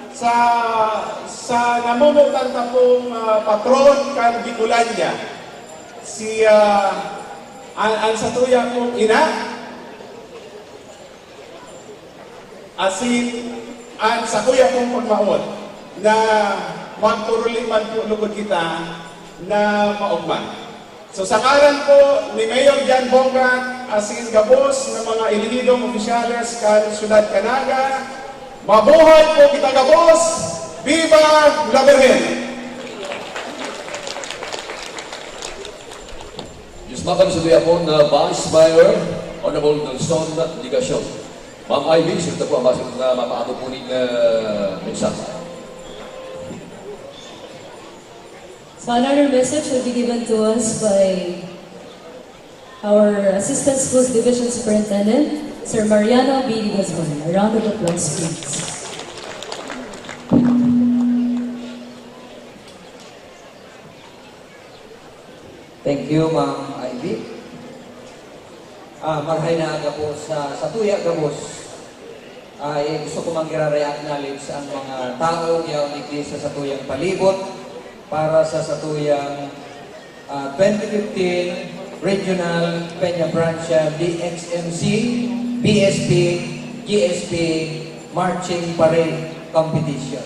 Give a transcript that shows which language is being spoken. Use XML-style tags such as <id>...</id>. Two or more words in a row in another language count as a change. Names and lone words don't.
<bik>sa namumutan na pong patron kan Bicolania, si ang sa tuya pong ina, asin ang sa tuya pong pagmaon na magturuliman po lugod kita na maugman. So sa ngalan po ni Mayor Jan Bongat, asin gabos ng mga ilihidong opisyales kan Syudad Canaga, mabuhay po kita gabos!</bik> <es>Viva la Virgen!</es> <bik>Yusmakan sa tuya po na Vice Mayor, Honorable Nelson Ligacion. Ma'am Ivy, sila po ang masok na mapaano po ng mensahe.</bik> <en>So another message will be given to us by our Assistant Schools Division Superintendent, Sir Mariano B. Guzman. A round of applause, please. Thank you, Ma'am Ivy.</en> <bik>Marhay na aga po sa Satuya Gabos. Gusto ko mag-acknowledge ang mga tao yaw nigdi sa Satuyang palibot para sa Satuyang 2015 Regional Peña Francia DXMC, BSP, GSP Marching Parade Competition.</bik>